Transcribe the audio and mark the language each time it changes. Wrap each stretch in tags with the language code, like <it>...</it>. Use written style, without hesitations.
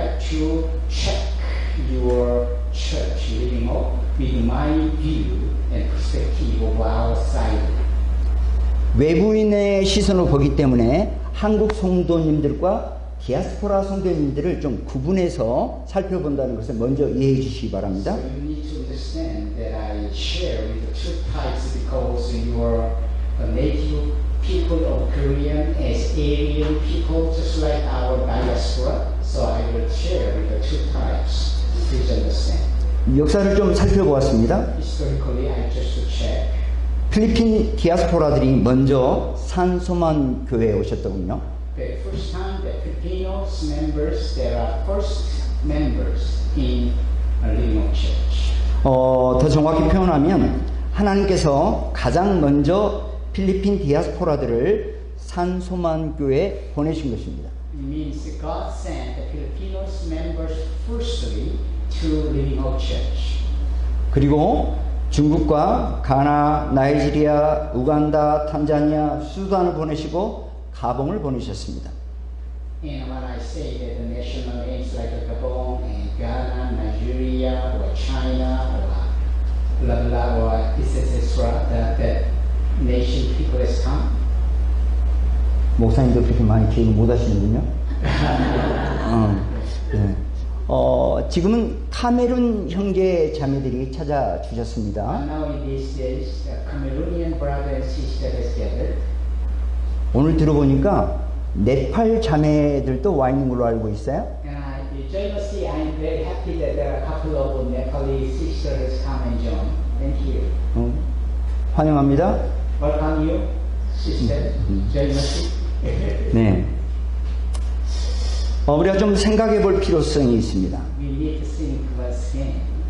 <en>to check your church living up with my view and perspective of our side.</en> <ko>외부인의 시선으로 보기 때문에 한국 성도님들과 디아스포라 성도님들을 좀 구분해서 살펴본다는 것을 먼저 이해해 주시기 바랍니다.</ko> <en>So you need to understand that I share with the two types because you are a native people of Korean as alien people, just like our diaspora. So I will share with the two types. Please understand.</en> <ko>역사를 좀 살펴보았습니다.</ko> <en>Historically, I just check.</en> <ko>필리핀 디아스포라들이 먼저 산소만 교회에 오셨더군요.</ko> <en>The first time the Filipinos members, there are first members in a Living Hope Church.</en> <ko>더 정확히 표현하면 하나님께서 가장 먼저 필리핀 디아스포라들을 산소만 교회에 보내신 것입니다.</ko> <en>It means God sent the Filipinos members firstly to Living Hope Church.</en> <ko>그리고 중국과 가나, 나이지리아, 우간다, 탄자니아, 수단을 보내시고 가봉을 보내셨습니다.</ko> <en>And when I say that the national names like Gabon and Ghana, Nigeria, or China, or blah blah, or etc., that nation people has come.</en> <ko>목사님도 그렇게 많이 기억을 못 하시는군요. 네. 지금은 카메룬 형제 자매들이 찾아주셨습니다.</ko> <en>And now in these days, the Cameroonian brother and sister has gathered.</en> <ko>오늘 들어보니까 네팔 자매들도 와 있는 걸로 알고 있어요.</ko> <en>And you join us see, I'm very happy that there are a couple of Nepali sisters come and join. Thank you.</en> <ko>환영합니다.</ko> <en>Welcome you, sister. Join us.</en> <ko>네. 우리가 좀 생각해 볼 필요성이 있습니다.</ko> <en>We need to think once again.</en>